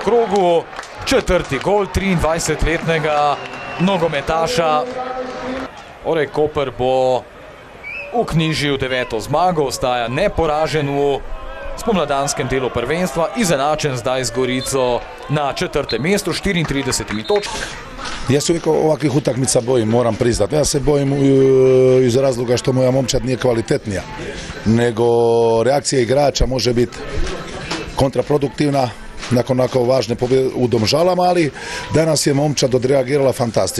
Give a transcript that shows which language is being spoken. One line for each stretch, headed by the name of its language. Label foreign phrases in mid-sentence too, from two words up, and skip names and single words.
Slovenian: krogu, četrti gol 23-letnega nogometaša. Torej Koper bo vknjižil 9. zmago, ostaja neporažen v spomladanskem delu prvenstva, izenačen zdaj z Gorico na 4. mestu, 34 točki.
Croatian: Ja se uvijek ovakvih utakmica bojim, moram priznati. Ja se bojim iz razloga što moja momčad nije kvalitetnija, nego reakcija igrača može biti kontraproduktivna nakon onako važne pobjede u Domžalama, ali danas je momčad odreagirala fantastično.